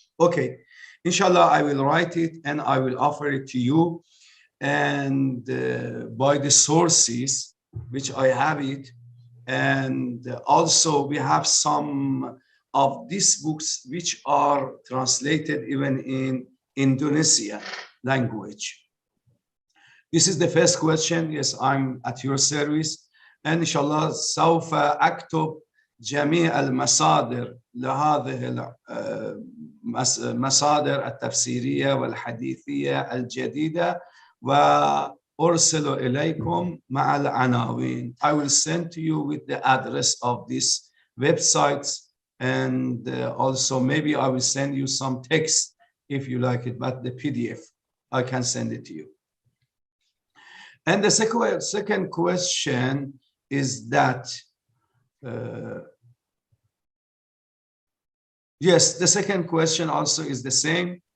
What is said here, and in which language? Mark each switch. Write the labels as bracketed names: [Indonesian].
[English] Okay, inshallah, I will write it and I will offer it to you, and by the sources which I have it. And also we have some of these books which are translated even in Indonesian language. This is the first question. Yes, I'm at your service. And inshallah, [Arabic] سوف أكتب جميع المصادر لهذه المصادر التفسيرية والحديثية الجديدة وأرسل إليكم مع العناوين. [English] I will send to you with the address of these websites, and also maybe I will send you some text if you like it, but the PDF, I can send it to you. And the second question is that, yes, the second question also is the same.